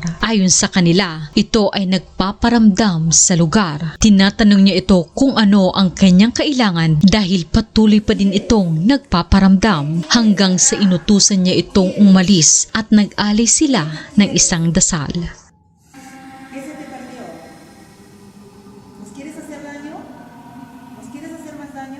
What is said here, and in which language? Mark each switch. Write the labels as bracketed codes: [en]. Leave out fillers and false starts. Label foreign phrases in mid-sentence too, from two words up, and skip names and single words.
[tl] Ayon sa kanila, ito ay nagpaparamdam sa lugar. Tinatanong niya ito kung ano ang kanyang kailangan dahil patuloy pa din itong nagpaparamdam hanggang sa inutusan niya itong umalis at nag-alay sila ng isang dasal. [es] ¿Qué se te perdió? ¿Nos quieres hacer daño? ¿Nos quieres hacer más daño?